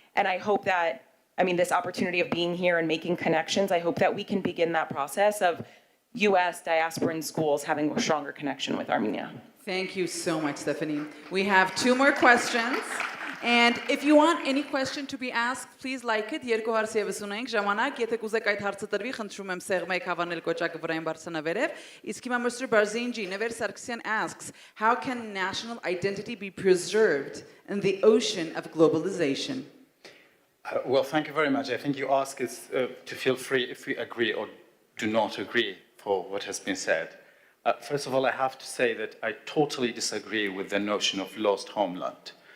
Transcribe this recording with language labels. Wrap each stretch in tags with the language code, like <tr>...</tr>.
<en>And I hope that, this opportunity of being here and making connections, I hope that we can begin that process of US diasporan schools having a stronger connection with Armenia. Thank you so much, Stephanie. We have 2 more questions. And if you want any question to be asked, please like it.</en> <hy>Երկու հարց եւս ունենք ժամանակ, եթե կուզեք այդ հարցը տրվի, խնդրում եմ սեղմեք հավանել կոճակը վրային բարձանավերև։ Իսկ հիմա Mr.</hy> <en>Barzani, Never Sargsyan asks, how can national identity be preserved in the ocean of globalization? Well, thank you very much. I think you ask us to feel free if we agree or do not agree for what has been said. First of all, I have to say that I totally disagree with the notion of lost homeland.</en>